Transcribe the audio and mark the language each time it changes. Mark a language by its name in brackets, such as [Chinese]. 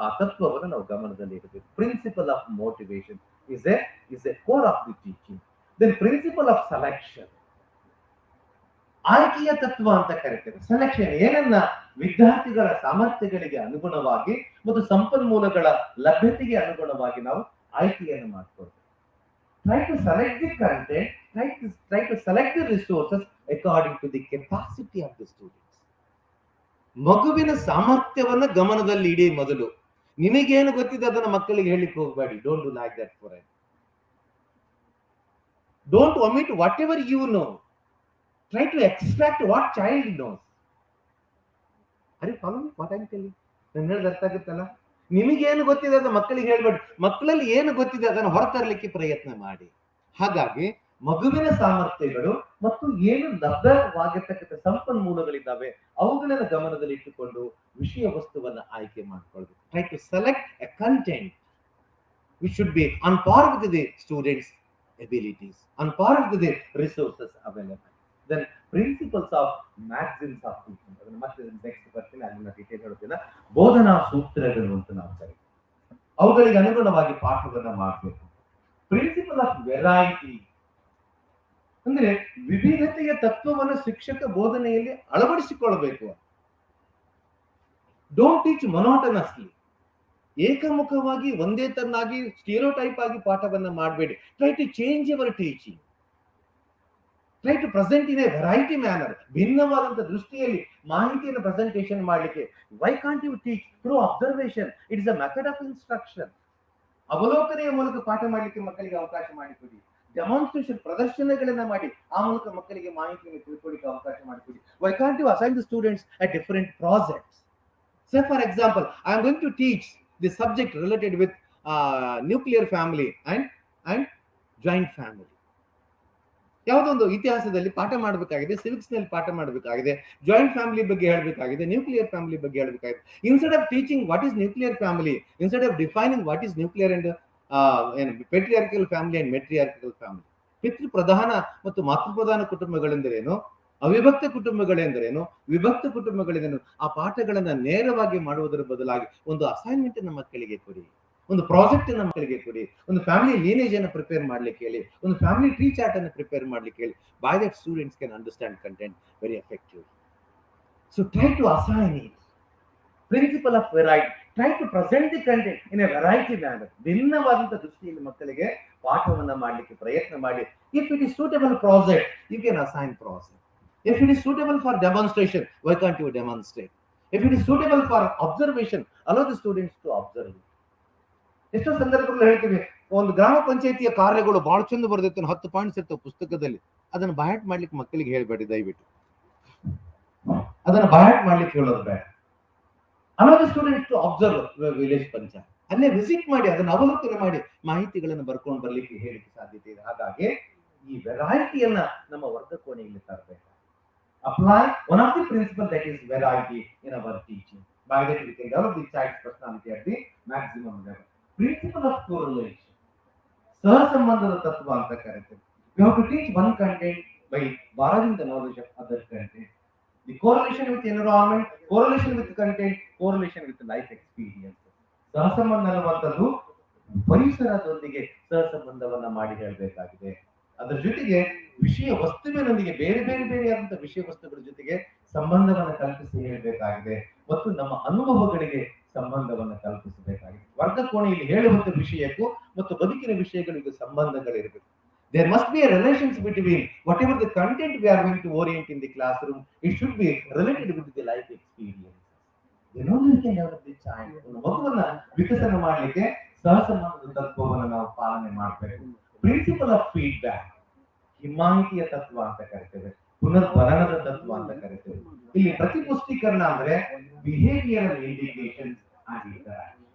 [Kannada] ಆ ತತ್ವವನ್ನು ನಾವು ಗಮನದಲ್ಲಿ ಇಡಬೇಕು. [English] Principle of motivation is a core of the teaching. [Kannada] Then principle of selection, ಆಯ್ಕೆಯ ತತ್ವ ಅಂತ ಕರೀತೇವೆ. ಸೆಲೆಕ್ಷನ್ ಏನನ್ನ ವಿದ್ಯಾರ್ಥಿಗಳ ಸಾಮರ್ಥ್ಯಗಳಿಗೆ ಅನುಗುಣವಾಗಿ ಮತ್ತು ಸಂಪನ್ಮೂಲಗಳ ಲಭ್ಯತೆಗೆ ಅನುಗುಣವಾಗಿ ನಾವು ಆಯ್ಕೆಯನ್ನು ಮಾಡಿಕೊಳ್ತೇವೆ. [English] Try to select the content, try to select the resources according to the capacity of the students. [Kannada] ಮಗುವಿನ ಸಾಮರ್ಥ್ಯವನ್ನ ಗಮನದಲ್ಲಿ ಇಡಿ. ಮೊದಲು ನಿಮಗೇನು ಗೊತ್ತಿದೆ ಅದನ್ನ ಮಕ್ಕಳಿಗೆ ಹೇಳಿಕ್ಕೆ ಹೋಗಬೇಡಿ. [English] Don't do like that for it. Don't omit whatever you know. Try to extract what child knows. Are you following what I'm telling? [Kannada] ನಾನು ಹೇಳೋದು ಅರ್ಥ ಆಗುತ್ತಲ್ಲ? ನಿಮಗೇನು ಗೊತ್ತಿದೆ ಅದನ್ನ ಮಕ್ಕಳಿಗೆ ಹೇಳ್ಬೇಡಿ. ಮಕ್ಕಳಲ್ಲಿ ಏನು ಗೊತ್ತಿದೆ ಅದನ್ನು ಹೊರತರಲಿಕ್ಕೆ ಪ್ರಯತ್ನ ಮಾಡಿ. ಹಾಗಾಗಿ ಮಗುವಿನ ಸಾಮರ್ಥ್ಯಗಳು ಮತ್ತು ಏನು ಲಭ್ಯವಾಗಿರ್ತಕ್ಕಂಥ ಸಂಪನ್ಮೂಲಗಳಿದ್ದಾವೆ ಅವುಗಳನ್ನು ಗಮನದಲ್ಲಿ ಇಟ್ಟುಕೊಂಡು ವಿಷಯ ವಸ್ತುವನ್ನ ಆಯ್ಕೆ ಮಾಡಿಕೊಳ್ಳಬೇಕು. [English] Try to select a content which should be on par with the students abilities, on par with the resources available. Then principles of maxims of teaching, [Kannada] ಅದನ್ನ ಮತ್ತೆ ನೆಕ್ಸ್ಟ್ ಬರ್ತೀನಿ, ಅದನ್ನ ಡೀಟೇಲ್ ಹೇಳೋದಿಲ್ಲ. ಬೋಧನಾ ಸೂತ್ರಗಳು ಅಂತ ನಾವು ಕರೀತೀವಿ. ಅವುಗಳಿಗೆ ಅನುಗುಣವಾಗಿ ಪಾಠವನ್ನ ಮಾಡಬೇಕು. ಪ್ರಿನ್ಸಿಪಲ್ ಆಫ್ ವೆರೈಟಿ ಅಂದ್ರೆ ವಿವಿಧತೆಯ ತತ್ವವನ್ನು ಶಿಕ್ಷಕ ಬೋಧನೆಯಲ್ಲಿ ಅಳವಡಿಸಿಕೊಳ್ಳಬೇಕು. [English] don't teach monotonously, [Kannada] ಏಕಮುಖವಾಗಿ ಒಂದೇ ತರನಾಗಿ ಸ್ಟೀರಿಯೋಟೈಪ್ ಆಗಿ ಪಾಠವನ್ನ ಮಾಡಬೇಡಿ. [English] Try to change your teaching. Try to present in a variety manner. [Kannada] ಭಿನ್ನವಾದಂತ ದೃಷ್ಟಿಯಲ್ಲಿ ಮಾಹಿತಿಯನ್ನು ಪ್ರೆಸೆಂಟೇಷನ್ ಮಾಡಲಿಕ್ಕೆ. [English] Why can't you teach through observation? It is a method of instruction. [Kannada] ಅವಲೋಕನೆಯ ಮೂಲಕ ಪಾಠ ಮಾಡಲಿಕ್ಕೆ ಮಕ್ಕಳಿಗೆ ಅವಕಾಶ ಮಾಡಿಕೊಡಿ. ಡೆಮಾನ್ಸ್ಟ್ರೇಷನ್, ಪ್ರದರ್ಶನಗಳನ್ನ ಮಾಡಿ ಆ ಮೂಲಕ ಮಕ್ಕಳಿಗೆ ಮಾಹಿತಿಯನ್ನು ತಿಳ್ಕೊಳ್ಳಿಕ್ಕೆ ಅವಕಾಶ ಮಾಡಿಕೊಡಿ. [English] Why can't you assign the students at different projects? Say for example, I am going to teach the subject related with nuclear family and joint family. [Kannada] ಯಾವುದೊಂದು ಇತಿಹಾಸದಲ್ಲಿ ಪಾಠ ಮಾಡಬೇಕಾಗಿದೆ, ಸಿವಿಕ್ಸ್ ನಲ್ಲಿ ಪಾಠ ಮಾಡಬೇಕಾಗಿದೆ, ಜಾಯಿಂಟ್ ಫ್ಯಾಮಿಲಿ ಬಗ್ಗೆ ಹೇಳಬೇಕಾಗಿದೆ, ನ್ಯೂಕ್ಲಿಯರ್ ಫ್ಯಾಮಿಲಿ ಬಗ್ಗೆ ಹೇಳಬೇಕಾಗಿದೆ. [English] instead of teaching what is nuclear family, instead of defining what is nuclear and patriarchal family and matriarchal family, [Kannada] ಪಿತೃ ಪ್ರಧಾನ ಮತ್ತು ಮಾತೃ ಪ್ರಧಾನ ಕುಟುಂಬಗಳೆಂದರೇನು, ಅವಿಭಕ್ತ ಕುಟುಂಬಗಳೆಂದರೇನು, ವಿಭಕ್ತ ಕುಟುಂಬಗಳೆಂದರೇನು, ಆ ಪಾಠಗಳನ್ನ ನೇರವಾಗಿ ಮಾಡುವುದರ ಬದಲಾಗಿ ಒಂದು ಅಸೈನ್ಮೆಂಟ್ ನಮ್ಮ ಮಕ್ಕಳಿಗೆ ಕೊಡಿ, ಒಂದು ಪ್ರಾಜೆಕ್ಟ್ ನಮ್ಮ ಮಕ್ಕಳಿಗೆ ಕೊಡಿ, ಒಂದು ಫ್ಯಾಮಿಲಿ ಲೀನೇಜ್ ಅನ್ನು ಪ್ರಿಪೇರ್ ಮಾಡ್ಲಿಕ್ಕೆ ಹೇಳಿ, ಒಂದು ಫ್ಯಾಮಿಲಿ ಟ್ರೀ ಚಾರ್ಟ್ ಅನ್ನು ಪ್ರಿಪೇರ್ ಮಾಡ್ಲಿಕ್ಕೆ ಹೇಳಿ. [English] By that students can understand content very effective. So try to assign it. Principle of variety, try to present the content in a variety manner. [Kannada] ಭಿನ್ನವಾದಂತ ದೃಷ್ಟಿಯಲ್ಲಿ ಮಕ್ಕಳಿಗೆ ಪಾಠವನ್ನ ಮಾಡ್ಲಿಕ್ಕೆ ಪ್ರಯತ್ನ ಮಾಡಿ. [English] If it is suitable project, you can assign project. If it is suitable for demonstration, why can't you demonstrate? If it is suitable for observation, allow the students to observe. [Kannada] ಎಷ್ಟೋ ಸಂದರ್ಭಗಳು ಹೇಳ್ತೀವಿ, ಒಂದು ಗ್ರಾಮ ಪಂಚಾಯತಿಯ ಕಾರ್ಯಗಳು ಬಹಳ ಚಂದ ಬರ್ದಿತ್ತು, 10 ಪಾಯಿಂಟ್ಸ್ ಇರ್ತವೆ ಪುಸ್ತಕದಲ್ಲಿ, ಅದನ್ನ ಬಯಾಟ್ ಮಾಡ್ಲಿಕ್ಕೆ ಮಕ್ಕಳಿಗೆ ಹೇಳ್ಬೇಡಿ ದಯವಿಟ್ಟು. ಅದನ್ನ ಬಯಾಟ್ ಮಾಡ್ಲಿಕ್ಕೆ ಹೇಳೋದು ಬೇಡ. [English] allow the students to observe [Kannada] village panchayat, ಅಲ್ಲೇ ವಿಸಿಟ್ ಮಾಡಿ ಅದನ್ನ ಅವಲೋಕನೆ ಮಾಡಿ ಮಾಹಿತಿಗಳನ್ನು ಬರ್ಕೊಂಡು ಬರ್ಲಿಕ್ಕೆ ಹೇಳಿಕ್ಕೆ ಸಾಧ್ಯತೆ ಇದೆ. ಹಾಗಾಗಿ ಈ ವೆರೈಟಿಯನ್ನ ನಮ್ಮ ವರ್ಗ ಕೋಣೆಯಲ್ಲಿ ತರಬೇಕು. [English] Apply one of the principles, that is variety, in our teaching. By that we can develop the child's personality at the maximum level. [Kannada] Principle of correlation. ಸಹಸಂಬಂಧದ ತತ್ವ ಅಂತ ಕರೀತೀವಿ. [English] We have to teach one content by borrowing the knowledge of other content. The correlation with environment, correlation with content, correlation with life experience. [Kannada] ಸಹಸಂಬಂಧ ಅನ್ನುವಂಥದ್ದು ಪರಿಸರದೊಂದಿಗೆ ಸಹಸಂಬಂಧವನ್ನ ಮಾಡಿ ಹೇಳಬೇಕಾಗಿದೆ. ಅದರ ಜೊತೆಗೆ ವಿಷಯ ವಸ್ತುವಿನೊಂದಿಗೆ ಬೇರೆ ಬೇರೆ ಬೇರೆಯಾದಂತಹ ವಿಷಯ ವಸ್ತುಗಳ ಜೊತೆಗೆ ಸಂಬಂಧವನ್ನು ಕಲ್ಪಿಸಿ ಹೇಳಬೇಕಾಗಿದೆ ಮತ್ತು ನಮ್ಮ ಅನುಭವಗಳಿಗೆ ಸಂಬಂಧವನ್ನು ಕಲ್ಪಿಸಬೇಕಾಗಿದೆ. ವರ್ಗಕೋಣೆಯಲ್ಲಿ ಹೇಳುವಂತ ವಿಷಯಕ್ಕೂ ಮತ್ತು ಬದುಕಿನ ವಿಷಯಗಳಿಗೂ ಸಂಬಂಧಗಳಿರಬೇಕು. [English] There must be a relationship between whatever the content we are going to orient in the classroom. It should be related with the life experience. Then only we can develop the child. [Kannada] ಮಗುವನ್ನ ವಿಕಸನ ಮಾಡಲಿಕ್ಕೆ ಸಹಸಂಬಂಧದ ತತ್ವವನ್ನು ನಾವು ಪಾಲನೆ ಮಾಡಬೇಕು. Principle of feedback, ಹಿಮ್ಮಾಹಿತಿಯ ತತ್ವ ಅಂತ ಕರಿತೇವೆ, ಪುನರ್ಬಲನದ ತತ್ವ ಅಂತ ಕರಿತೇವೆ. ಇಲ್ಲಿ ಪ್ರತಿಪುಷ್ಟೀಕರಣ ಅಂದ್ರೆ ಬಿಹೇವಿಯರಲ್ ಇಂಡಿಕೇಶನ್ ಆಗಿದ್ದಾರೆ.